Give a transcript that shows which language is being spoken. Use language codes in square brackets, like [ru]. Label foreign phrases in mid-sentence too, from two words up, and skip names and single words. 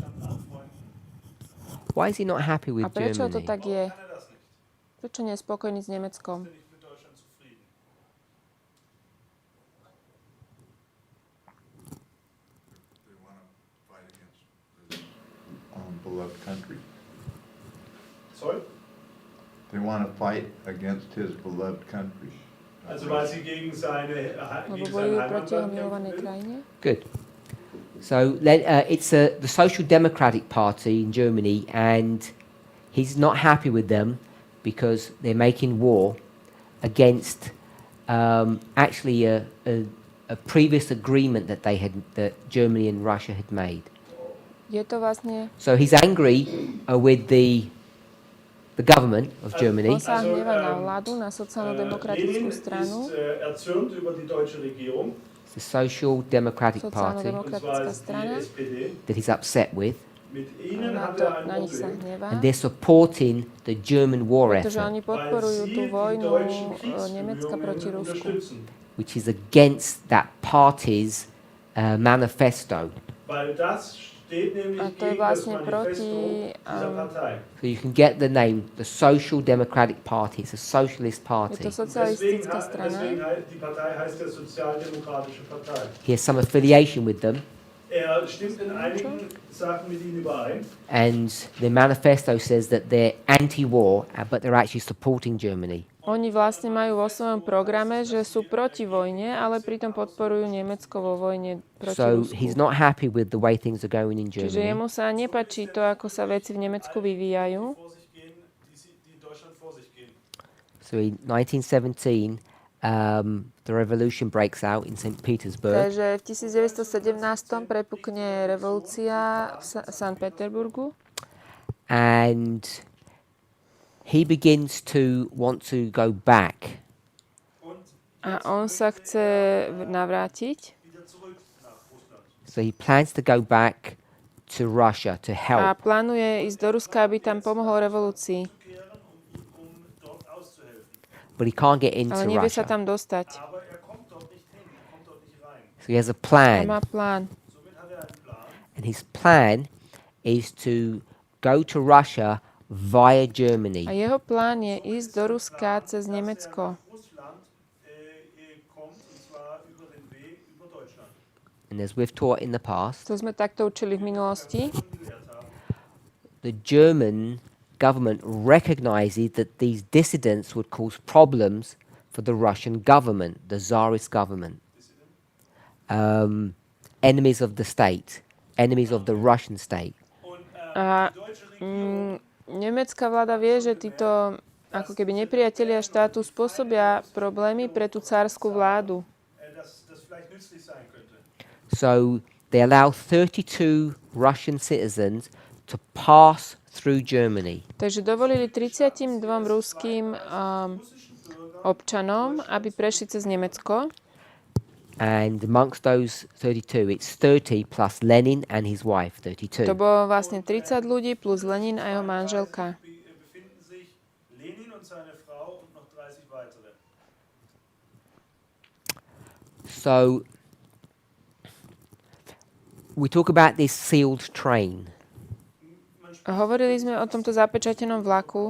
[en] Why is he not happy [sk] A [en] with [sk] prečo to [en] Germany? [sk] tak je? Prečo nie je spokojný s Nemeckom? [de] Nicht mit Deutschland zufrieden. [en] They want to fight against this beloved country. Sorry? They want to fight against his beloved country. [de] Also weil sie gegen [sk] Lebo [de] sein [sk] bojujú proti jeho [de] Heimatland [sk] milovanej [de] kämpfen will. [sk] krajine. [en] Good. So it's the Social Democratic Party in Germany, and he's not happy with them because they're making war against actually a previous agreement that that Germany and Russia had made. [sk] Je to vlastne, [en] So he's angry with the government of Germany, [sk] on sa hnevá na vládu, na sociálno-demokratickú Lenin stranu, [de] ist erzürnt über die deutsche Regierung, [en] the Social Democratic Party, [de] und zwar [sk] sociálno-demokratická [de] ist [sk] strana. [de] die SPD. [en] that he's upset with, [de] Mit ihnen [sk] Na, [de] hat [sk] to, [de] ein [sk] na nich sa [de] Problem. [sk] hnevá, [en] and they're supporting the German war [sk] pretože [en] effort, [sk] oni podporujú tú [de] die [sk] vojnu [de] deutschen [sk] Nemecka proti [de] Kriegsbemühungen [sk] Rusku. [de] unterstützen. [en] which is against that party's manifesto. [de] Weil das steht nämlich [sk] A to je [de] gegen das [sk] vlastne [de] Manifesto [sk] proti, [de] dieser Partei. [en] So you can get the name, the Social Democratic Party. It's a socialist [sk] Je [en] party. [sk] to socialistická strana. [de] Die Partei heißt ja Sozialdemokratische Partei. [en] He has some affiliation with them, [de] Stimmt in einigen Sachen mit ihnen überein. [en] and the manifesto says that they're anti-war, but they're actually supporting Germany. [sk] Oni vlastne majú vo svojom programe, že sú proti vojne, ale pritom podporujú Nemecko vo vojne proti [en] So [sk] Rusku. [en] he's not happy with the way things are going in [sk] Čiže [en] Germany. [sk] jemu sa nepačí to, ako sa veci v Nemecku vyvíjajú. [de] Vor sich gehen, die in Deutschland vor sich gehen. [en] So in 1917, the revolution breaks out in St. Petersburg, [sk] Takže v 1917 prepukne revolúcia v Sankt Peterburgu [en] and he begins to want to go back [de] Und [sk] A on sa chce navrátiť [en] So he plans to go back to Russia to [sk] a [en] help. [sk] plánuje ísť do Ruska, aby tam pomohol revolúcii. [en] But he can't get into [sk] Ale nevie sa [en] Russia. [sk] tam dostať. [en] So he has a [sk] A [en] plan. [sk] má plán. [en] And his plan is to go to Russia via Germany. [sk] A jeho plán je ísť do Ruska cez Nemecko. [en] And as we've taught in the past, [sk] To sme takto učili v minulosti. [en] the German government recognizes that these dissidents would cause problems for the Russian government, the Tsarist government. Enemies of the state, enemies of the Russian state. [sk] A nemecká vláda vie, že títo ako keby nepriatelia štátu spôsobia problémy pre tú cárskú vládu. [en] So they allow 32 Russian citizens to pass through Germany. [sk] Takže dovolili 32 ruským občanom, aby prešli cez Nemecko. [en] And amongst those 32, it's 30 plus Lenin and his wife, 32. [sk] To bolo vlastne 30 ľudí plus Lenin a jeho manželka. [en] So we talk about this sealed train. [sk] Hovorili sme o tomto zapečatenom vlaku.